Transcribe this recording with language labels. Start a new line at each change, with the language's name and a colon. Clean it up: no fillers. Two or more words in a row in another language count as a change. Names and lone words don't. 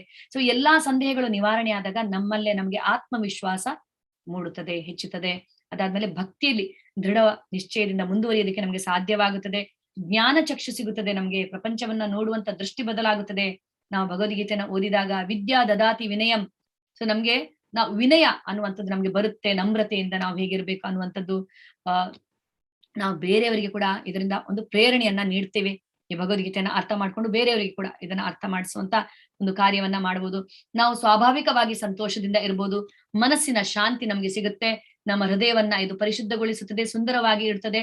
Kannada: ಸೊ ಎಲ್ಲಾ ಸಂದೇಹಗಳು ನಿವಾರಣೆ ಆದಾಗ ನಮ್ಮಲ್ಲೇ ನಮ್ಗೆ ಆತ್ಮವಿಶ್ವಾಸ ಮೂಡುತ್ತದೆ, ಹೆಚ್ಚುತ್ತದೆ. ಅದಾದ್ಮೇಲೆ ಭಕ್ತಿಯಲ್ಲಿ ದೃಢ ನಿಶ್ಚಯದಿಂದ ಮುಂದುವರಿಯೋದಕ್ಕೆ ನಮ್ಗೆ ಸಾಧ್ಯವಾಗುತ್ತದೆ. ಜ್ಞಾನ ಚಕ್ಷು ಸಿಗುತ್ತದೆ, ನಮ್ಗೆ ಪ್ರಪಂಚವನ್ನ ನೋಡುವಂತ ದೃಷ್ಟಿ ಬದಲಾಗುತ್ತದೆ ನಾವು ಭಗವದ್ಗೀತೆನ ಓದಿದಾಗ.
Sanskrit: ವಿದ್ಯಾ ದದಾತಿ ವಿನಯಂ.
Kannada: ಸೊ ನಮ್ಗೆ ನಾವು ವಿನಯ ಅನ್ನುವಂಥದ್ದು ನಮ್ಗೆ ಬರುತ್ತೆ, ನಮ್ರತೆಯಿಂದ ನಾವು ಹೇಗಿರ್ಬೇಕು ಅನ್ನುವಂಥದ್ದು. ನಾವು ಬೇರೆಯವರಿಗೆ ಕೂಡ ಇದರಿಂದ ಒಂದು ಪ್ರೇರಣೆಯನ್ನ ನೀಡ್ತೇವೆ. ಈ ಭಗವದ್ಗೀತೆಯನ್ನ ಅರ್ಥ ಮಾಡ್ಕೊಂಡು ಬೇರೆಯವರಿಗೆ ಕೂಡ ಇದನ್ನ ಅರ್ಥ ಮಾಡಿಸುವಂತ ಒಂದು ಕಾರ್ಯವನ್ನ ಮಾಡಬಹುದು. ನಾವು ಸ್ವಾಭಾವಿಕವಾಗಿ ಸಂತೋಷದಿಂದ ಇರ್ಬೋದು, ಮನಸ್ಸಿನ ಶಾಂತಿ ನಮ್ಗೆ ಸಿಗುತ್ತೆ, ನಮ್ಮ ಹೃದಯವನ್ನ ಇದು ಪರಿಶುದ್ಧಗೊಳಿಸುತ್ತದೆ, ಸುಂದರವಾಗಿ ಇಡ್ತದೆ.